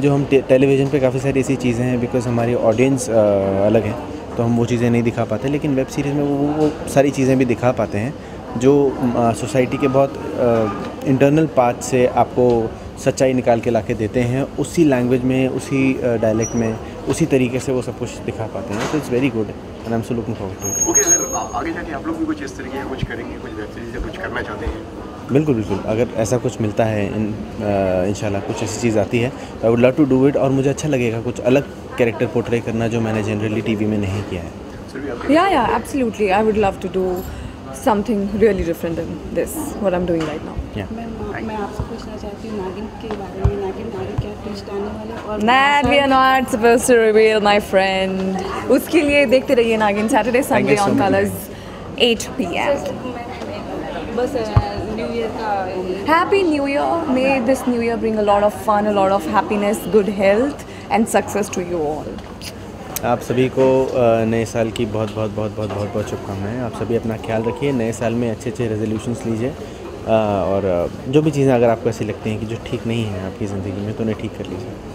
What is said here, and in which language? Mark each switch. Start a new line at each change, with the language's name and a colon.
Hindi: जो हम टेलीविज़न पे काफ़ी सारी ऐसी चीज़ें हैं, बिकॉज हमारी ऑडियंस अलग है तो हम वो चीज़ें नहीं दिखा पाते, लेकिन वेब सीरीज़ में वो सारी चीज़ें भी दिखा पाते हैं जो सोसाइटी के बहुत इंटरनल पार्ट से आपको सच्चाई निकाल के ला के देते हैं, उसी लैंग्वेज में, उसी डायलेक्ट में, उसी तरीके से वो सब कुछ दिखा पाते हैं। तो
English: It's very good and I am so looking forward to it.
Hindi: Okay, अगर आगे जाके आप लोग भी कुछ इस तरीके का कुछ करेंगे, कुछ वेब सीरीज या कुछ करना चाहते हैं? बिल्कुल बिल्कुल, अगर ऐसा कुछ मिलता है इंशाल्लाह कुछ ऐसी चीज़ आती है तो
English: I would love to do it,
Hindi: और मुझे अच्छा लगेगा कुछ अलग कैरेक्टर पोर्ट्रे करना जो मैंने जनरली टीवी में नहीं किया है।
English: या absolutely, I would love to do something really different than this, what I'm doing right now.
Hindi: मैं आपसे पूछना चाहती हूँ नागिन के बारे में, नागिन क्या ट्विस्ट आने वाले हैं? और
English: That we are not supposed to reveal, my friend.
Hindi: उसके लिए देखते रहिए नागिन Saturday Sunday on Colors 8 p.m. बस न्यू ईयर का
English: Happy New Year. May this new year bring a lot of fun, a lot of happiness, good health and success to you all.
Hindi: आप सभी को नए साल की बहुत बहुत बहुत बहुत बहुत बहुत शुभकामनाएं। आप सभी अपना ख्याल रखिए, नए साल में अच्छे अच्छे रेजोल्यूशंस लीजिए, और जो भी चीज़ें अगर आपको ऐसी लगती हैं कि जो ठीक नहीं है आपकी ज़िंदगी में तो उन्हें ठीक कर लीजिए।